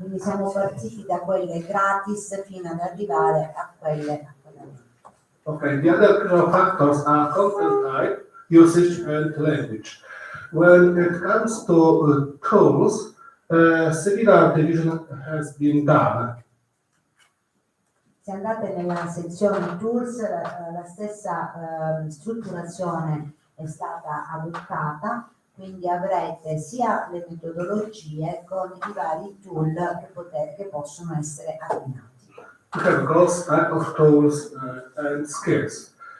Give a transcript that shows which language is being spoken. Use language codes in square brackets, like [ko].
[it] Quindi siamo partiti da quelle gratis fino ad arrivare a quelle a pagamento. [en] Okay, the other factors are content type, usage, and language. When it comes to tools, similar division has been done. [it] Se andate nella sezione tools, la stessa strutturazione è stata adottata, quindi avrete sia le metodologie con i vari tool che possono essere abbinati. [en] We have goals, type of tools, and skills.